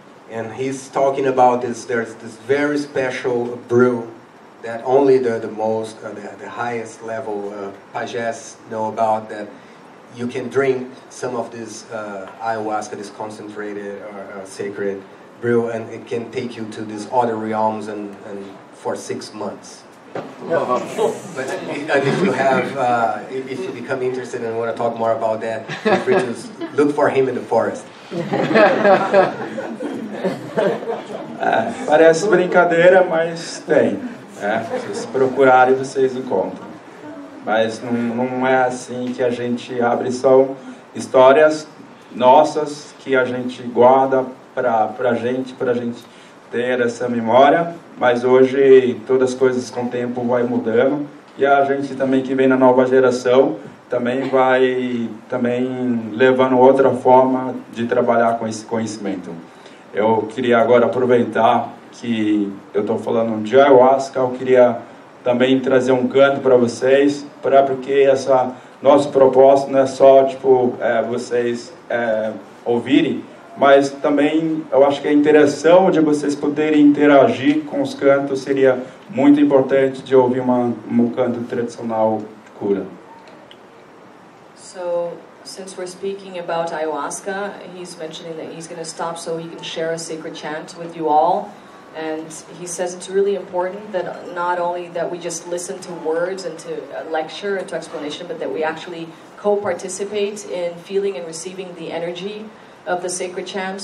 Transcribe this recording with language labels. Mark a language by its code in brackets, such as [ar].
[en] And he's talking about this, there's this very special brew that only the highest level pajés know about, that you can drink some of this ayahuasca, this concentrated or sacred brew, and it can take you to these other realms and for 6 months. But if you have, if you become interested and want to talk more about that, feel free to look for him in the forest. [pt] Parece brincadeira, mas tem. Se vocês procurarem, vocês encontram. Mas não é assim que a gente abre, são histórias nossas que a gente guarda para a gente ter essa memória. Mas hoje todas as coisas com o tempo vai mudando, e a gente também que vem na nova geração também vai levando outra forma de trabalhar com esse conhecimento. Eu queria agora aproveitar que eu estou falando de ayahuasca, eu queria também trazer um canto para vocês, porque essa nosso propósito não é só vocês ouvirem, mas também eu acho que a interação de vocês poderem interagir com os cantos seria muito importante, de ouvir um canto tradicional de cura. [en] So, since we're speaking about ayahuasca, he's mentioning that he's going to stop so he can share a sacred chant with you all. And he says it's really important that not only that we just listen to words and to a lecture and to explanation, but that we actually co-participate in feeling and receiving the energy of the sacred chants.